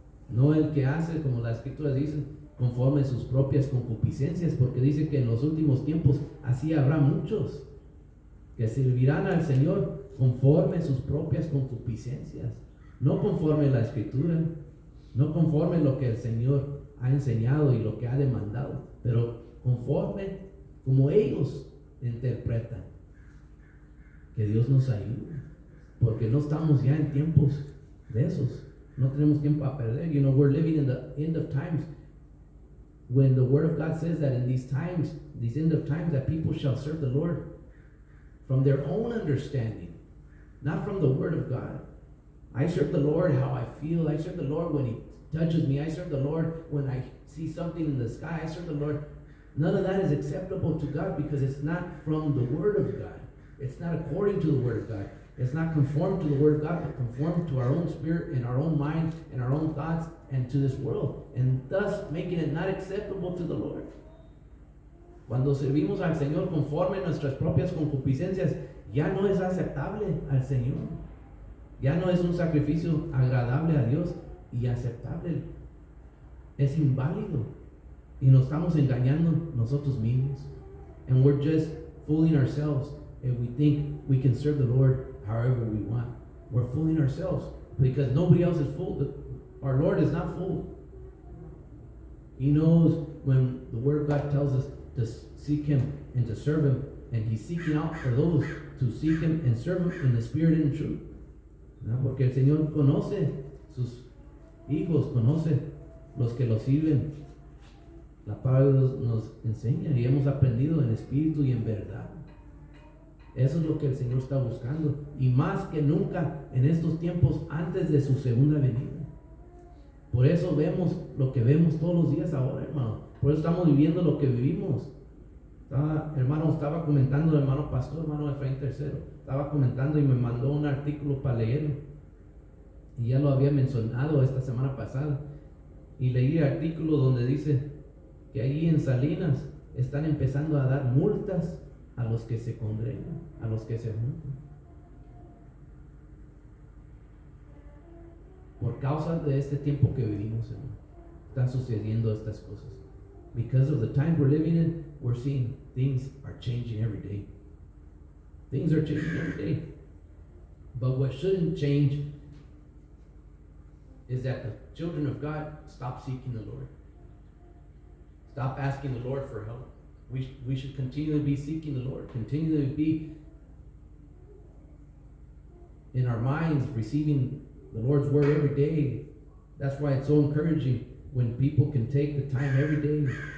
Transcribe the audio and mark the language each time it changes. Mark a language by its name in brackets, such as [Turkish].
[Spanish] No el que hace, como la Escritura dice, conforme sus propias concupiscencias, porque dice que en los últimos tiempos así habrá muchos que servirán al Señor conforme sus propias concupiscencias, no conforme la Escritura, no conforme lo que el Señor ha enseñado y lo que ha demandado, pero conforme como ellos interpretan. Que Dios nos ayude, porque no estamos ya en tiempos de esos. No tenemos tiempo a perder. [English] You know, we're living in the end of times, when the Word of God says that in these times, these end of times, that people shall serve the Lord from their own understanding, not from the Word of God. I serve the Lord how I feel. I serve the Lord when he touches me. I serve the Lord when I see something in the sky. I serve the Lord. None of that is acceptable to God, because it's not from the Word of God. It's not according to the Word of God. It's not conformed to the Word of God, but conformed to our own spirit and our own mind and our own thoughts and to this world, and thus making it not acceptable to the Lord. Cuando servimos al Señor conforme a nuestras propias concupiscencias, ya no es aceptable al Señor. Ya no es un sacrificio agradable a Dios y aceptable. Es inválido. Y nos estamos engañando nosotros mismos. And we're just fooling ourselves. If we think we can serve the Lord however we want, we're fooling ourselves, because nobody else is fooled. Our Lord is not fooled. He knows when the Word of God tells us to seek Him and to serve Him, and He's seeking out for those to seek Him and serve Him in the Spirit and in truth. [Spanish] ¿No? Porque el Señor conoce sus hijos, conoce los que lo sirven. La palabra nos enseña y hemos aprendido en espíritu y en verdad. Eso es lo que el Señor está buscando, y más que nunca en estos tiempos antes de su segunda venida. Por eso vemos lo que vemos todos los días ahora, hermano. Por eso estamos viviendo lo que vivimos. Estaba comentando el hermano pastor, hermano Efraín III, estaba comentando y me mandó un artículo para leerlo, y ya lo había mencionado esta semana pasada, y leí el artículo donde dice que allí en Salinas están empezando a dar multas a los que se congregan, a los que se juntan, por causa de este tiempo que vivimos, hermano. Están sucediendo estas cosas. [English] Because of the times we're living in, we're seeing things are changing every day. Things are changing every day. But what shouldn't change is that the children of God stop seeking the Lord. Stop asking the Lord for help. We should continue to be seeking the Lord, continue to be in our minds receiving the Lord's word every day. That's why it's so encouraging when people can take the time every day